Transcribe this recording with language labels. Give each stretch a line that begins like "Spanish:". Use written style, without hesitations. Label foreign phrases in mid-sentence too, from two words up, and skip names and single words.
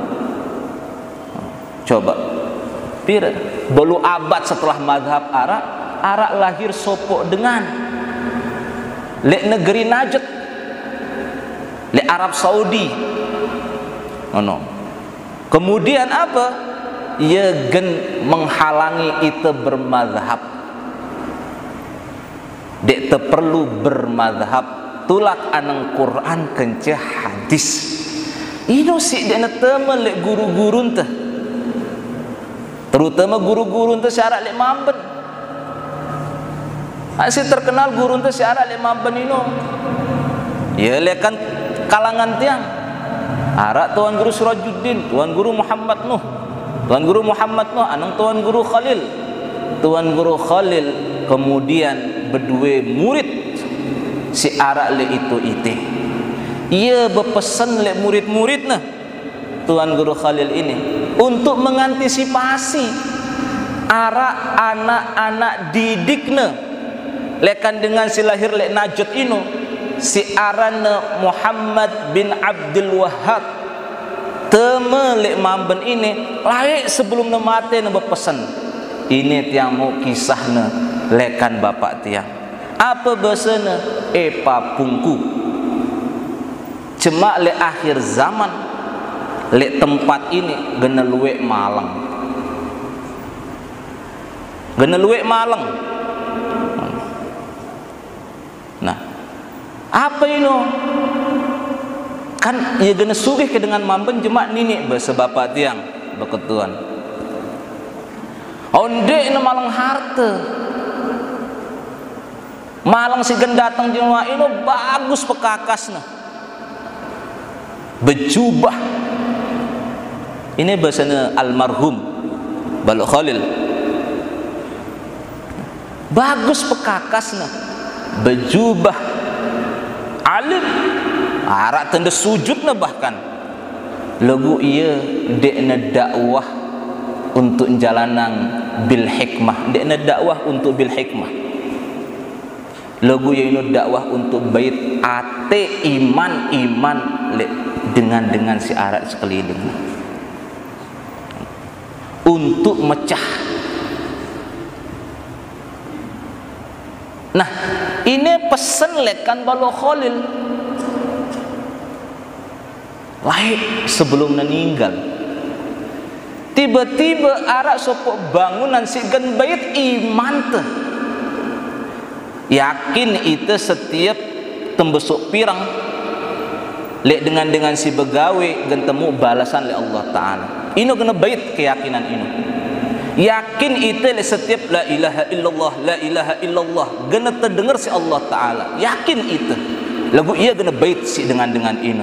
Indonesian: Coba pira 10 abad setelah mazhab ara lahir sopok dengan lek negeri Najd, lek Arab Saudi. Kemudian apa? Ia gen menghalangi itu bermazhab.
Sasak: Dek te perlu bermazhab, tulak anang Quran kencah hadis. Ino si dek neteme lek guru-guru teh, terutama guru-guru teh syarat lek mamben. Asyik terkenal guru teh syarat lek mamben ino. Ya lekan kalangan tiang. Arak Tuan Guru Surajuddin, Tuan Guru Muhammad Nuh, Tuan Guru Muhammad Nuh, anang Tuan Guru Khalil.
Indonesian: Tuan Guru Khalil kemudian berdua murid si arak le itu ite. Ia berpesan le murid-muridnya Tuan Guru Khalil ini untuk mengantisipasi arak anak-anak didiknya lekan
Sasak: dengan si lahir lek Najd ino si arana Muhammad bin Abdul Wahhab teme lek mamben ini laik sebelum ne mate ne berpesan ini tiang mau kisahna lekan bapak tiang apa bahasana papungku cema lek akhir zaman lek tempat ini gena luwek malang, gena luwek malang.
Indonesian: Nah, apa ini?
Sasak: Kan ia gena sugih ke dengan mamben jema nini bahasa bapak tiang beketuan. Onde ini malang harta. Malang si gen datang jema ini bagus pekakasna. Bejubah.
Indonesian: Ini bahasanya almarhum Balok Khalil.
Sasak: Bagus pekakasna.
Indonesian: Bejubah alim arak tanda sujudna bahkan lagu ia dekna dakwah untuk jalanan
Arabic: bil hikmah,
Indonesian: dekna dakwah untuk
Arabic: bil hikmah,
Indonesian: lagu ia dakwah untuk bait ate iman dengan si arak sekeliling untuk mecah. Nah, ini pesan lekan Balok Khalil.
Sasak: laik sebelum meninggal.
Indonesian: Tiba-tiba arak sopok bangunan si gen bait iman teh. Yakin itu setiap tembesuk pirang lek dengan si begawe gen temu balasan oleh Allah Ta'ala.
Sasak: Ino kena bait keyakinan ino. Yakin itu lek setiap
Arabic: la ilaha illallah
Sasak: kena terdengar si Allah Ta'ala. Yakin itu lagu ia kena bait si dengan ino.